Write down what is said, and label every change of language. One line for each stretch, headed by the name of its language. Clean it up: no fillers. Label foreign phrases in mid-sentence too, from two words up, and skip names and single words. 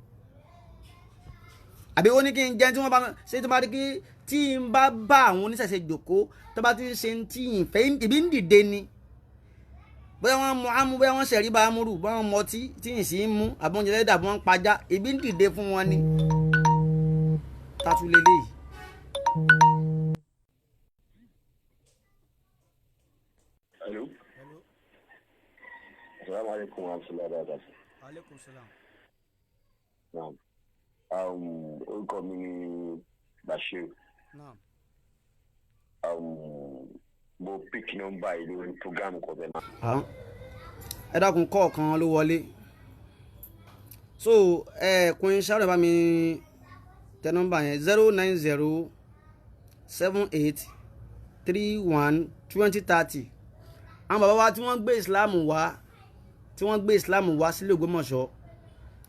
Yoruba: àbí ó ní kí n jẹ́ tí wọ́n bá ṣe tó bá rí kí tí n bá bá àwọn oníṣẹ̀ṣe jòkó tó bá ti ṣe tí ìfẹ́ ìbí ń dìde ni bóyá wọ́n mú amú bóyá wọ́n ṣẹ̀rí bá amúrù bóyá wọ́n mọtí tí ì sí mú àbọ̀njẹ́ dàbọ̀ wọ́n pajá ìbí ń dìde fún wọn ni. Tatu lélẹ́yìí. Hello.
Arabic: السلام عليكم ورحمة الله وبركاته. عليكم السلام.
Yoruba: Naam. Orúkọ mi ni Bashir. Naam. Mo
English: pick number
Yoruba: yìí lórí program kan bẹ́ẹ̀ náà. Ẹ dákun kọ̀ọ̀kan ló wọlé. So Queen Sharon bá mi tẹ nọ́mbà yẹn 09078312030 àwọn bàbá wa tí wọ́n gbé Islam wá sílé Ògbómọ̀ṣọ́